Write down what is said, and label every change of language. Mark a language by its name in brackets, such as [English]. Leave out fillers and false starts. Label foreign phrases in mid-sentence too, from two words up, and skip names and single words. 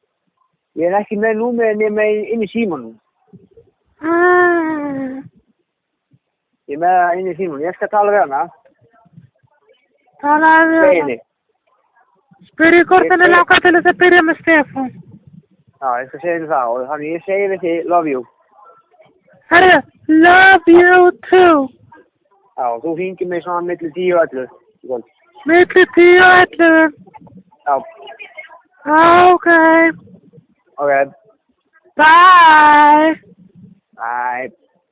[Icelandic] Ég er ekki með númerið nema inn í símanum. Ég er með það inn í símanum. Ég skal tala við hana. Talaðu við Steini. Spyrðu hvort henni langar til þess að byrja með Stefán. Já, ég skal segja henni það og þannig ég segi við þig, [English] love you. Herru, love you too. [Icelandic] Já, þú hringir mig svona milli 10 og 11. Milli 10 og 11. Já. Okay. Okay. Bye. Bye.